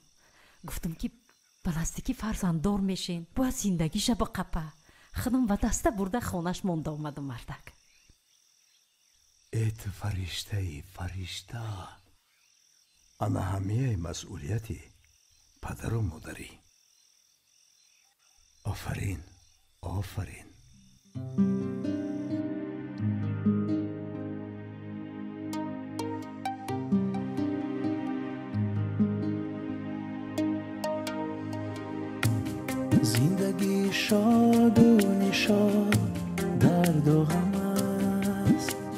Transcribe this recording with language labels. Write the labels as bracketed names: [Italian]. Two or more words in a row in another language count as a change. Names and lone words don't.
[Tajik] гуфтам ки ба наздикӣ фарзанддор мешин, бояд зиндагиша биқапа. худам ва даста бурда хонаш монда омадам мардак. ту фариштаи фаришта. ана ҳамияи масъулияти падару модарӣ. офарин. [Persian] زندگی شاد و نشاد درد و غم است